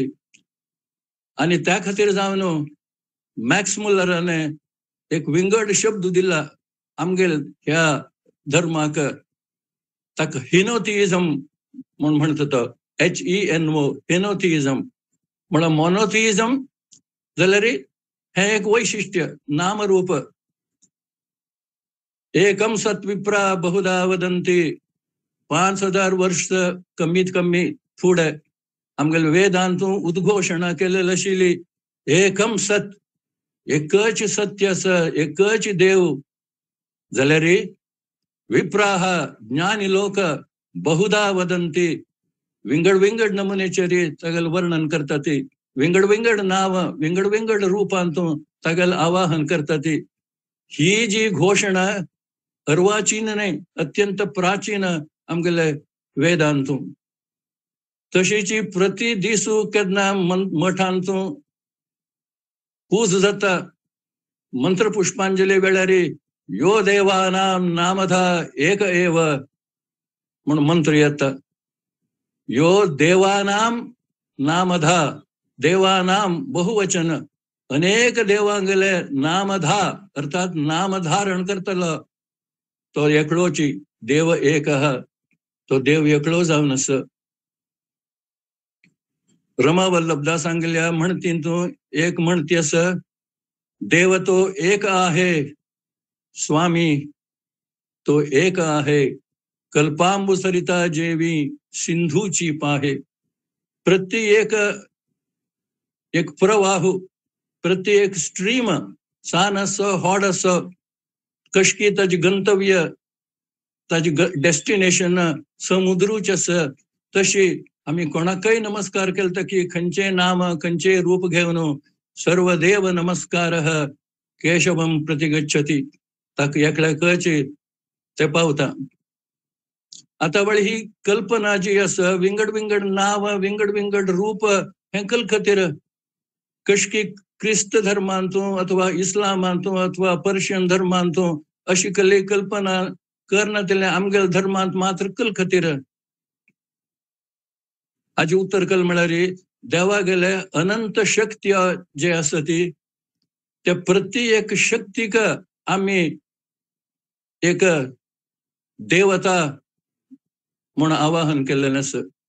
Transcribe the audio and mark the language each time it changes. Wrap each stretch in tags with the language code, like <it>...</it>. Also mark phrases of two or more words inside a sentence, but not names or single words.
<kok>आणि त्या खातीर जावन मॅक्स मुलराने एक विंगड शब्द दिला आमगेल ह्या धर्माक. ताका हिनोथिइजम म्हण म्हणटा तो. HENO हिनोथिइजम म्हळ्यार मोनोथिइजम जाल्यार हे एक वैशिष्ट्य नामरूप.</kok> <sa>एकम सत विप्रा बहुधा वदंती.</sa> <kok>5000 वर्ष कमीत कमी फुडें आमगेल वेदांतू उद्घोशणा केलेली आशिल्ली</kok> <sa>एकम सत,</sa> <kok>एकच सत्य आसा, एकच देव. जाल्यार विप्राह ज्ञानी लोक</kok> <sa>बहुधा वदंती</sa> <kok>विंगड नमुनेचेर तागेल वर्णन करता ती. विंगड नाव विंगड रूपांतू तागेल आवाहन करता ती. ही जी घोषणा अर्वाचीन न्हय, अत्यंत प्राचीन आमगेले वेदांतू. तशीची प्रति दिसू केन्ना मठांतू पूज जाता. मंत्र पुष्पांजली वेळार</kok> <sa>यो देवानाम नामधा एक एव</sa> <kok>म्हण मंत्र येता.</kok> <sa>यो देवानाम नामधा,</sa> <kok>देवानाम बहुवचन, अनेक देवांगेले नामधा अर्थात नामधारण करतलो तो एकलोची. देव एक आहा, तो देव एकलो जावन आसा. रमा वल्लभदास सांगल्या म्हणतींतू एक म्हणती आसा</kok> <mr>देव तो एक आहे, स्वामी तो एक आहे, कल्पांबु सरिता जेवी सिंधूची पाहे.</mr> <kok>प्रत्येक एक प्रवाह, प्रत्येक स्ट्रीम सान असो हॉड असो कशकी ताजी गंतव्य ताजी डेस्टिनेशन समुद्रूच आसा. तशी आमी कोणाकय नमस्कार केलता की खंयचे नाम खंयचे रूप घेवन</kok> <sa>सर्वदेव नमस्कारः केशवम प्रतिगच्छति</sa> <kok>ताका एकल्याकच ते पावता. आता वळ ही कल्पना जी आसा विंगड नाव विंगड रूप हे कल खातीर कशकी क्रिस्त धर्मांतू अथवा इस्लामांतू अथवा पर्शियन धर्मांतू अशी कली कल्पना करना तेले आमगेल धर्मांत मात्र कल खातीर. हाजी उत्तर कल म्हळ्यार देवा गेले अनंत शक्ती जे आसा ती त्या प्रत्येक शक्तीक आमी एक देवता म्हण आवाहन केल्लें आसा.</kok>